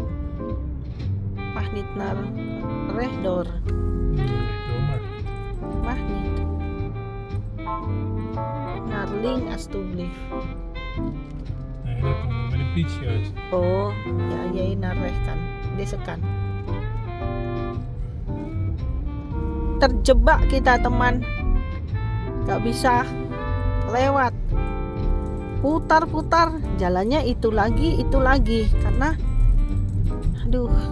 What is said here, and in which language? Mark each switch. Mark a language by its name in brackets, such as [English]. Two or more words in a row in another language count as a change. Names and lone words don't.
[Dutch] Mag niet naar rechtdoor. Rechtdoor mag. Mag niet. Naar links alstublieft. Nee, dat komt met een fietsje uit. Oh, ya jij naar rechts kan. Deze kan. [Indonesian] Terjebak kita teman. Gak bisa lewat. Putar-putar, jalannya itu lagi. Karena aduh.